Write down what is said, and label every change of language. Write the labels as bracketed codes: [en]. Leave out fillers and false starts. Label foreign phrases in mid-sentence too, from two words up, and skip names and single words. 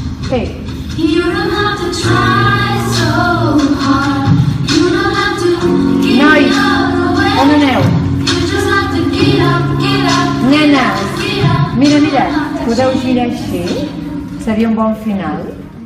[ca] Sí. [en] You don't have to try so hard. You don't have to get [ca] Nois, [en] out of the way. [ca] on aneu? [en] You just have to get up, [ca] Nenes, [en] get up. [ca] mira, podeu girar així? Seria un bon final.